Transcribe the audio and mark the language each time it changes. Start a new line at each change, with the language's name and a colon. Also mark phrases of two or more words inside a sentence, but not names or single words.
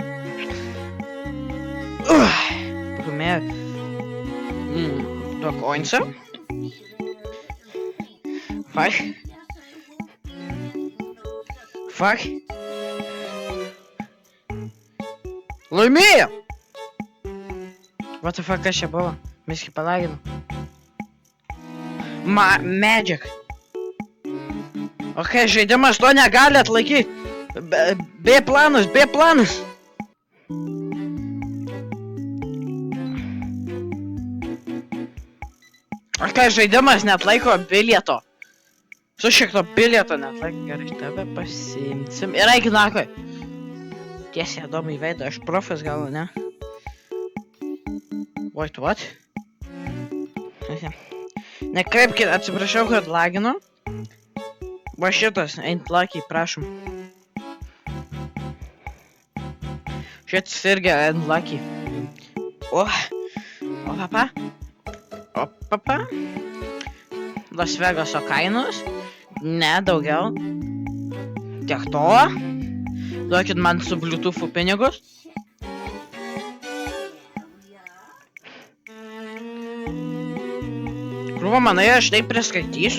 Lithuanian: Pakumė. Duok koinsą. Fuck. Laimėjo!
English: What the fuck,
Lithuanian: kas čia buvo? Miski palagino. Magic. Ok, žaidimas to negali atlaikyti. B planas. Ok, žaidimas neatlaiko bilieto. Su šito bilieto neatlaiko. Gerai, tave pasimsim. Ir eik nakui. Tiesiai Adomui į veidą, aš profas gal, ne?
English: Wait, what?
Lithuanian: Nekreipkit, atsiprašau, kad laginu. Va šitas,
English: ain't lucky,
Lithuanian: prašom. Šitas irgi
English: ain't lucky.
Lithuanian: O papa. Las Vegaso kainos. Ne, daugiau. Tiek to. Duokit man su Bluetoothu pinigus. Krūva, manai, aš taip priskaitysiu?